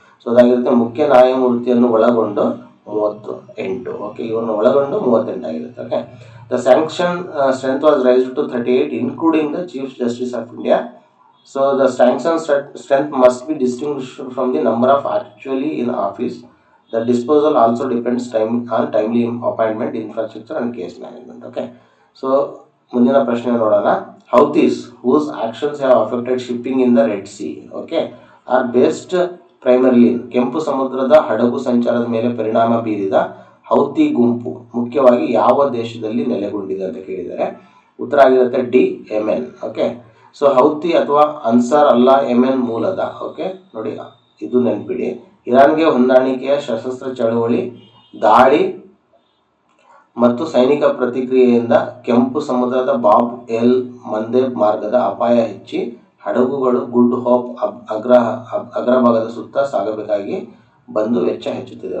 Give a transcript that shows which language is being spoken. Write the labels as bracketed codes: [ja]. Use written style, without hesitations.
[kn] So ಅದಾಗಿರುತ್ತೆ ಮುಖ್ಯ ನ್ಯಾಯಮೂರ್ತಿಯನ್ನು ಒಳಗೊಂಡು 38. [en] okay, [kn] ಇವನ್ನು ಒಳಗೊಂಡು 38 ಆಗಿರುತ್ತೆ. [en] Okay, the sanction strength was raised to 38 including the chief justice of India. So the sanction strength must be distinguished from the number of actually in office. The disposal also depends on timely appointment, infrastructure and case management. [kn] Okay, so ಮುಂದಿನ ಪ್ರಶ್ನೆ ನೋಡೋಣ. [en] Houthis whose actions have affected shipping in the Red Sea, okay, are based primarily in. [kn] ಕೆಂಪು ಸಮುದ್ರದ ಹಡಗು ಸಂಚಾರದ ಮೇಲೆ ಪರಿಣಾಮ ಬೀರಿದ ಹೌತಿ ಗುಂಪು ಮುಖ್ಯವಾಗಿ ಯಾವ ದೇಶದಲ್ಲಿ ನೆಲೆಗೊಂಡಿದೆ ಅಂತ ಕೇಳಿದ್ದಾರೆ. ಉತ್ತರ ಆಗಿರುತ್ತೆ ಡಿ, ಯೆಮೆನ್. ಓಕೆ, ಸೊ ಹೌತಿ ಅಥವಾ ಅನ್ಸಾರ್ ಅಲ್ಲಾ ಯೆಮೆನ್ ಮೂಲದ. ಓಕೆ, ನೋಡಿ ಇದು ನೆನಪಿಡಿ. ಇರಾನ್ಗೆ ಹೊಂದಾಣಿಕೆಯ ಸಶಸ್ತ್ರ ಚಳವಳಿ, ದಾಳಿ ಮತ್ತು ಸೈನಿಕ ಪ್ರತಿಕ್ರಿಯೆಯಿಂದ ಕೆಂಪು ಸಮುದ್ರದ ಬಾಬ್ ಎಲ್ ಮಂದೇಬ್ ಮಾರ್ಗದ ಅಪಾಯ ಹೆಚ್ಚಿ ಹಡಗುಗಳು ಗುಡ್ ಹೋಪ್ ಅಗ್ರಭಾಗದ ಸುತ್ತ ಸಾಗಬೇಕಾಗಿ ಬಂದು ವೆಚ್ಚ ಹೆಚ್ಚುತ್ತಿದೆ.